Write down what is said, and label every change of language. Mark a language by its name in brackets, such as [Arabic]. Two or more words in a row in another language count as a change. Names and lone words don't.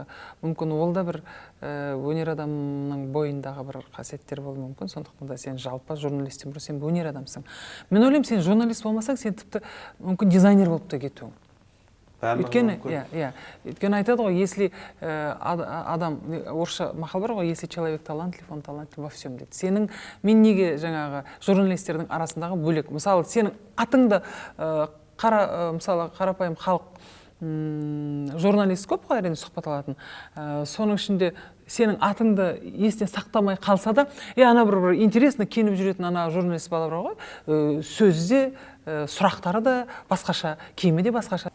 [Kazakh] Мүмкін ол да бір өнер адамның бойындағы бір қасиеттер болуы мүмкін. Сондықтан да сен жалпы журналистен бұрын сен өнер адамсың. Мен ойлаймын, сен журналист болмасаң, сен тіпті мүмкін дизайнер болып та кетуің. Өйткені айтады ғой, если адам, орысша мақал бар ғой, [Russian] если человек талантлив, он талантлив во всем дейді. [Kazakh] Сенің, мен неге жаңағы журналистердің арасындағы бөлек. Мысалы, сенің атыңды мысалы қарапайым халық журналист көп қой, әрине сұхбат алатын. Соның ішінде сенің атыңды есіне сақтамай қалса да, ана бір интересно киініп жүретін ана журналист бала бар ғой, сөзі де, сұрақтары да басқаша, киімі де басқаша.